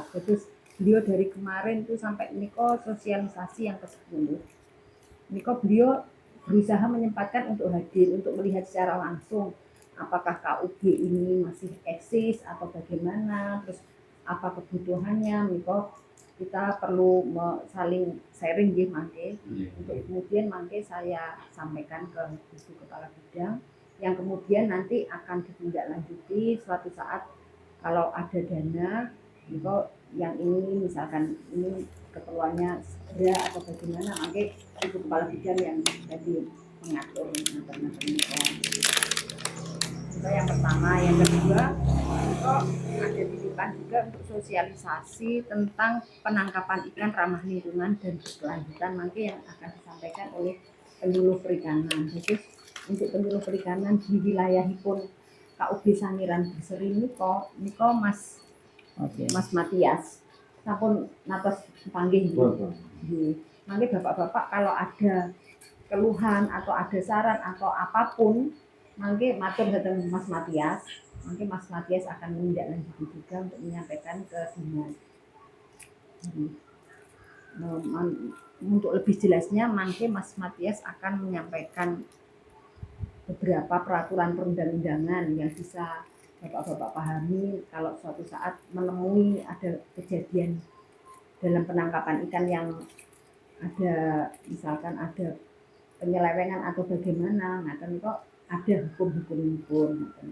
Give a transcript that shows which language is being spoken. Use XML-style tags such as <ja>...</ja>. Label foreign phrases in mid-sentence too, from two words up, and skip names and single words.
<id>Terus beliau dari kemarin tuh sampai ini sosialisasi yang ke-10. Ini beliau berusaha menyempatkan untuk hadir, untuk melihat secara langsung apakah KUB ini masih eksis atau bagaimana, terus apa kebutuhannya. Kita perlu saling sharing nggih mangke. Untuk kemudian mangke saya sampaikan ke Ibu Kepala Bidang yang kemudian nanti akan ditindaklanjuti suatu saat kalau ada dana yang ini misalkan ini keperluannya segera atau bagaimana, mangke Ibu Kepala Bidang yang jadi mengatur itu yang pertama. Yang kedua ada titipan juga untuk sosialisasi tentang penangkapan ikan ramah lingkungan dan berkelanjutan, mangke yang akan disampaikan oleh penyuluh perikanan. Jadi untuk penyuluh perikanan di wilayahipun KUB Sangiran Berseri niko Mas Matias</id> <jv>sampun natos panggih nggih.</jv> <id>Mangke Bapak-bapak kalau ada keluhan atau ada saran atau apapun,</id> <jv>mangke matur dhateng Mas Matias.</jv> <id>Mangke Mas Matias akan menindaklanjuti juga untuk menyampaikan ke dinas. Untuk lebih jelasnya, mangke Mas Matias akan menyampaikan beberapa peraturan perundang-undangan yang bisa Bapak-bapak pahami kalau suatu saat menemui ada kejadian dalam penangkapan ikan yang ada misalkan ada penyelewengan atau bagaimana, nah kan kok ada hukum.</id>